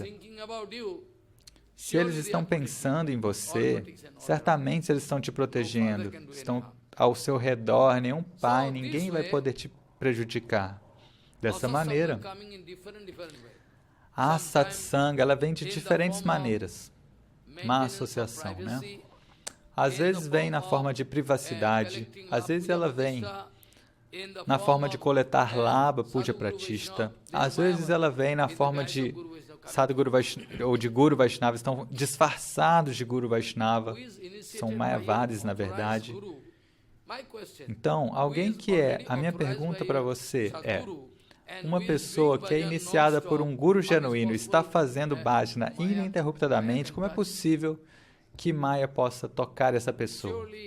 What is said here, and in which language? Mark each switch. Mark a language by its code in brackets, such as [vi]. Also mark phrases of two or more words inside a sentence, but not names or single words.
[pt] Se eles estão pensando em você, certamente eles estão te protegendo, estão ao seu redor, nenhum pai, ninguém vai poder te prejudicar. Dessa maneira, a satsanga, ela vem de diferentes maneiras. Má associação, né? Às vezes vem na forma de privacidade, às vezes ela vem na forma de coletar [sa] labha, puja pratishta, [pt] às vezes ela vem na forma de Sadguru Vaishnava, ou de Guru Vaishnava, estão disfarçados de Guru Vaishnava, são Mayavadis na verdade. Então, a minha pergunta para você é, uma pessoa que é iniciada por um Guru genuíno está fazendo bhajana ininterruptamente, como é possível que Maya possa tocar essa pessoa?